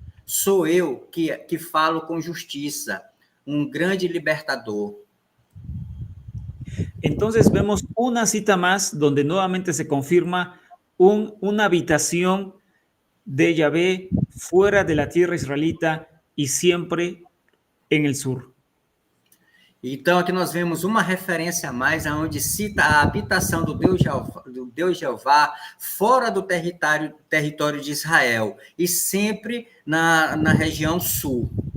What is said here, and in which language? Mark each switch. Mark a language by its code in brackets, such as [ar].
[pt] Sou eu que falo com justiça, um grande libertador. [es] Entonces vemos una cita más donde nuevamente se confirma una habitación de Yahvé fuera de la tierra israelita y siempre en el sur. [pt] Então, aqui nós vemos uma referência a mais, onde cita a habitação do Deus Jeová fora do território de Israel, e sempre na região sul.